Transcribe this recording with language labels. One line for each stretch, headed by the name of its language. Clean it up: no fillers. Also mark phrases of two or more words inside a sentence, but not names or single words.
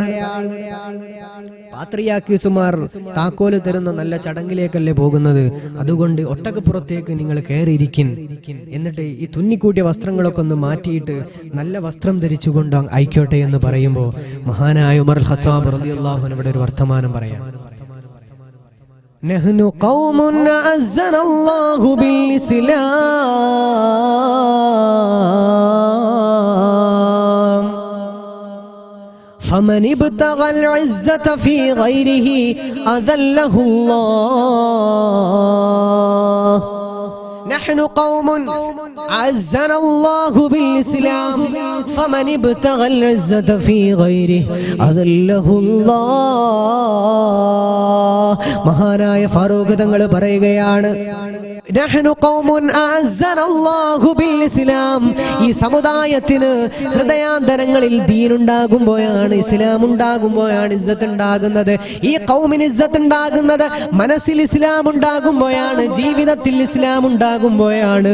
Malayalam: പാത്രിയാക്കീസുമാർ താക്കോല് തരുന്ന നല്ല ചടങ്ങിലേക്കല്ലേ പോകുന്നത്, അതുകൊണ്ട് ഒട്ടകപ്പുറത്തേക്ക് നിങ്ങൾ കയറിയിരിക്കിൻ, എന്നിട്ട് ഈ തുന്നിക്കൂട്ടിയ വസ്ത്രങ്ങളൊക്കെ ഒന്ന് മാറ്റിയിട്ട് നല്ല വസ്ത്രം ധരിച്ചുകൊണ്ട് ആയിക്കോട്ടെ എന്ന് പറയുമ്പോൾ മഹാനായ ഉമർ ഖത്താബ്
Arabic: رضي الله عنه
Malayalam: ഇവിടെ ഒരു വർത്തമാനം പറയാം.
Arabic: نحن قوم أعزنا الله بالإسلام فمن ابتغى العزة في غيره أذله الله نحن قوم عزنا الله بالإسلام فمن ابتغى العزة في غيره أذله الله
Malayalam: മഹാനായ ഫാറൂഖ് തങ്ങൾ പറയുകയാണ്,
Arabic: نحن قوم أعزنا الله بالإسلام.
Malayalam: ഈ സമുദായത്തിന് ഹൃദയാന്തരങ്ങളിൽ ദീൻ ഉണ്ടാകുമ്പോഴാണ്, ഇസ്ലാം ഉണ്ടാകുമ്പോഴാണ് ഇസ്സത്ത് ഉണ്ടാകുന്നത്. ഈ ഖൗമിന് ഇസ്സത്ത് ഉണ്ടാകുന്നത് മനസ്സിൽ ഇസ്ലാം ഉണ്ടാകുമ്പോഴാണ്, ജീവിതത്തിൽ ഇസ്ലാം ഉണ്ടാകുമ്പോഴാണ്.